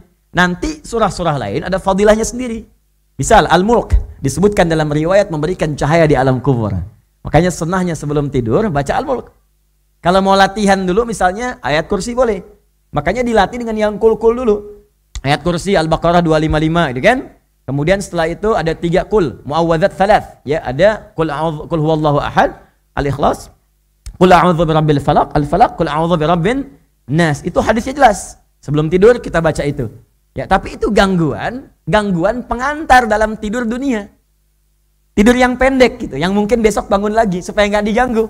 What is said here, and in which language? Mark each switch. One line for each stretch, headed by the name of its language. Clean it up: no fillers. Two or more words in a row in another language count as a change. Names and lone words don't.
Indonesian: Nanti surah-surah lain ada fadilahnya sendiri. Misal Al-Mulk disebutkan dalam riwayat memberikan cahaya di alam kubur. Makanya sunnahnya sebelum tidur baca Al-Mulk. Kalau mau latihan dulu misalnya ayat kursi boleh. Makanya dilatih dengan yang kul-kul dulu. Ayat kursi Al-Baqarah 255 itu kan. Kemudian setelah itu ada 3 kul,
Arabic: معوذات ثلاث.
Indonesian: Ya, ada
Arabic: قل هو الله أحد, Al-Ikhlas, قل أعوذ برب الفلق, Al-Falaq, قل أعوذ برب الناس.
Indonesian: Itu hadisnya jelas. Sebelum tidur kita baca itu. Ya, tapi itu gangguan pengantar dalam tidur dunia. Tidur yang pendek gitu, yang mungkin besok bangun lagi supaya nggak diganggu.